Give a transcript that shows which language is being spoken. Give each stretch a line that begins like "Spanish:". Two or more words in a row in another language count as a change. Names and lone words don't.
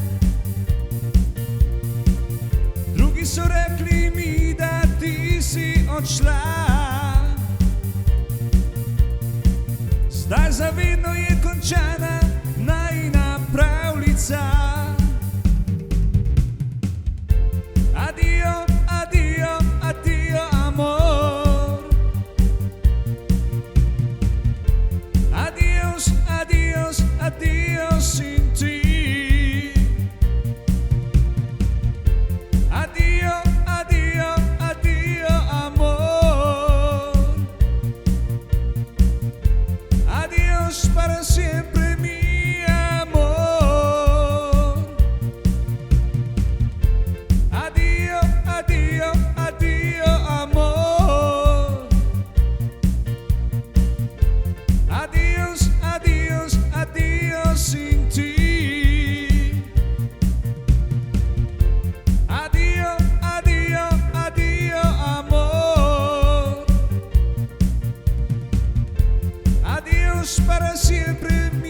Slovenian: Drugi so rekli mi, da ti si odšla, zdaj zavedno je končana najina pravljica.
Italian: Addio, addio, addio amor.
Spanish: Adios, adios, adios sin ti.
Italian: Addio, addio, addio amor.
Spanish: Adios para siempre mi amor.
Italian: Addio, addio, addio amor.
Spanish: Adios, adios, adios sin ti.
Italian: Addio, addio, addio amor.
Spanish: Adios para siempre